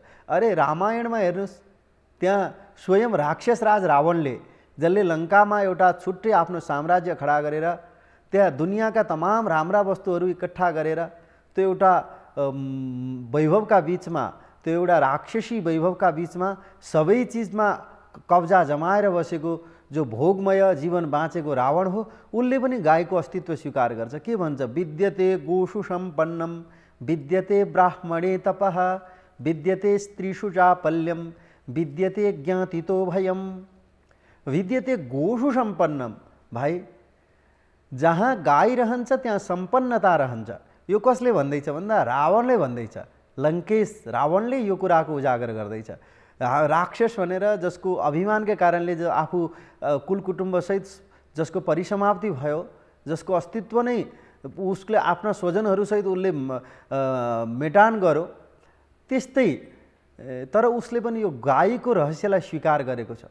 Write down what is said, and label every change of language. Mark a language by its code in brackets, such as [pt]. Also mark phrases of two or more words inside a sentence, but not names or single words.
[ne] अरे रामायणमा हेर्नुहोस्, त्यहाँ स्वयं राक्षसराज रावणले, जसले लङ्कामा एउटा छुट्टै आफ्नो साम्राज्य खडा गरेर त्यहाँ दुनियाँका तमाम राम्रा वस्तुहरू इकट्ठा गरेर त्यो एउटा वैभवका बीचमा, त्यो एउटा राक्षसी वैभवका बीचमा सबै चिजमा कब्जा जमाएर बसेको जो भोगमय जीवन बाँचेको रावण हो, उसले पनि गाईको अस्तित्व स्वीकार गर्छ। के भन्छ? [sa] विद्यते गोषु सम्पन्नम विद्यते ब्राह्मणे तपः विद्यते स्त्रीषु चापल्यम विद्यते ज्ञातितो भयम विद्यते गोषु सम्पन्नम। [ne] भाइ जहाँ गाई रहन्छ त्यहाँ सम्पन्नता रहन्छ। यो कसले भन्दैछ भन्दा रावणले भन्दैछ। लङ्केश रावणले यो कुराको उजागर गर्दैछ। राक्षस भनेर जसको अभिमानका कारणले जो आफू कुलकुटुम्बसहित जसको परिसमाप्ति भयो, जसको अस्तित्व नै उसले आफ्ना स्वजनहरूसहित उसले मेटान गर्यो, त्यस्तै तर उसले पनि यो गाईको रहस्यलाई स्वीकार गरेको छ।